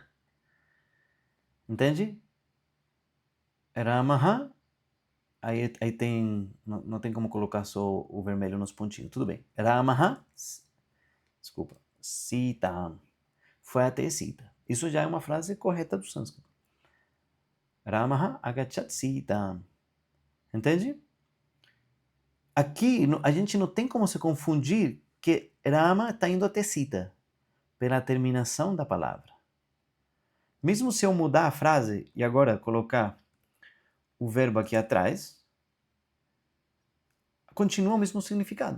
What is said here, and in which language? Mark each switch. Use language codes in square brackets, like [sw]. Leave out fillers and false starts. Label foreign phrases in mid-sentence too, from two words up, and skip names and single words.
[pt] Entende? Ramaha, aí tem, não tem como colocar só o vermelho nos pontinhos, tudo bem. Ramaha, desculpa, Sitam, foi até Sita. Isso já é uma frase correta do sânscrito. [sa] रामः अगच्छत् सीताम्. [pt] Entende? Aqui a gente não tem como se confundir que Rama está indo até Sita, pela terminação da palavra. Mesmo se eu mudar a frase e agora colocar o verbo aqui atrás, continua o mesmo significado.